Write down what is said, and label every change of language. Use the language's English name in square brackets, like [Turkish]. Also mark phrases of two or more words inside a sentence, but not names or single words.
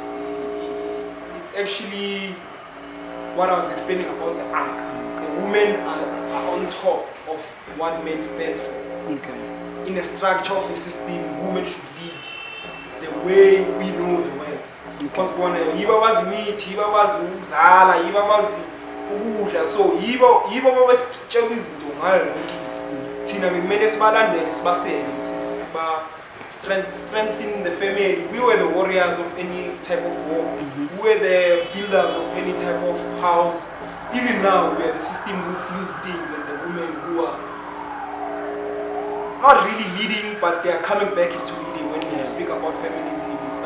[English] It's actually what I was explaining about the Ankh. The women are on top of what men stand for. in a structure of a system, women should lead the way we know the world. [Zulu] Because yibo bazi imithi, yibo bazi ukuzala, yibo bazi ukudla, so yibo babesitshela izinto ngayo yonke. Thina bekumele sibalandele sibasele [English] strengthen the family. We were the warriors of any type of war. We were the builders of any type of house. Even now, we are the system who build things, and the women who are not really leading, but they are coming back into leading when we speak about feminism and stuff.